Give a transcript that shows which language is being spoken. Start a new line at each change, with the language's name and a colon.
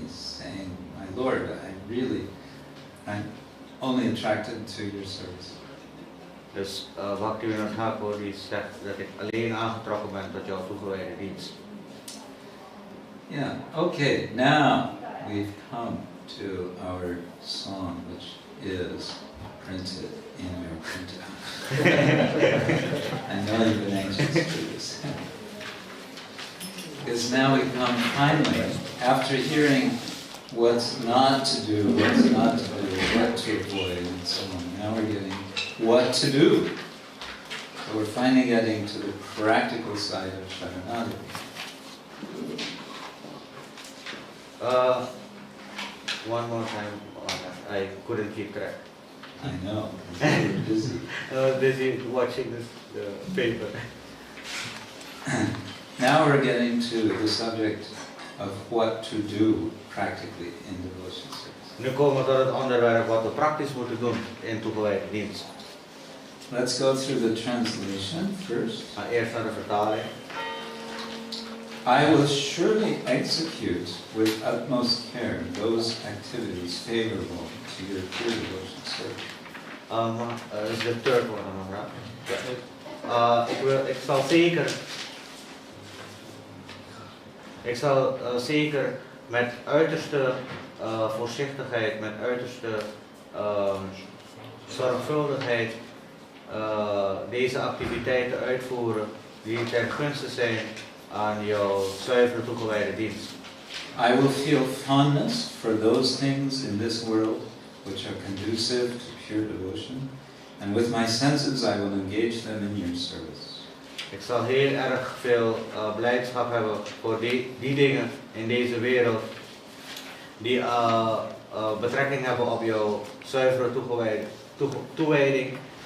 English: He's saying, my Lord, I'm only attracted to your service.
Dutch: Dus Bhaktivinoda Thakur die zegt dat ik alleen aangetrokken ben tot jouw toegewijde dienst.
English: Yeah, okay, now we've come to our song, which is printed in your printout. I know you've been anxious to do this. Because now we come finally, after hearing what's not to do, what's not to do, what to avoid, and so on. Now we're getting what to do. So we're finally getting to the practical side of Saranagati. One more time, I couldn't keep track. I know, you're busy. I was busy watching this paper. Now we're getting to the subject of what to do practically in devotion service.
Dutch: Nu komen we tot het onderwerp wat we praktisch moeten doen in toegewijde dienst.
English: Let's go through the translation first.
Dutch: Eerst naar de vertaling.
English: I will surely execute with utmost care those activities favorable to your pure devotion service.
Dutch: Is de
English: third one
Dutch: dan,
English: right?
Dutch: Ik zal zeker met uiterste voorzichtigheid, met uiterste zorgvuldigheid deze activiteiten uitvoeren die ten gunste zijn aan jouw zuivere toegewijde dienst.
English: I will feel fondness for those things in this world which are conducive to pure devotion, and with my senses I will engage them in your service.
Dutch: Ik zal heel erg veel blijdschap hebben voor die dingen in deze wereld die betrekking hebben op jouw zuivere toewijding.